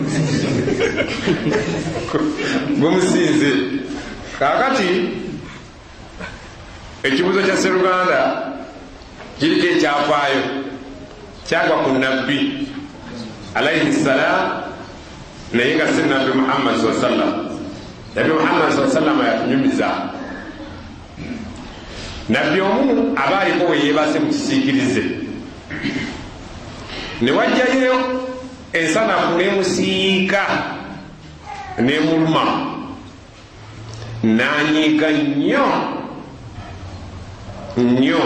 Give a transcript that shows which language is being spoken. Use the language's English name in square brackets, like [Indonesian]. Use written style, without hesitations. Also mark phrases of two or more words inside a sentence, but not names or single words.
[Ganda] gumusinze kakati ekibuzo kya Sseruganda kiriko ekyafaayo kyagwa ku nabbi [Arabic] عليه السلام [Ganda] naye nga si nabbi Muhammad [Arabic] صلى الله عليه وسلم. [Ganda] Nabbi Muhammad [Arabic] صلى الله عليه وسلم [Ganda] yatunyumiza nabbi omu aba aliko we yeebase mu kisiikirize ne wajjayo ensanafu n'emusiika n'emuluma n'anyiiga nnyo nnyo.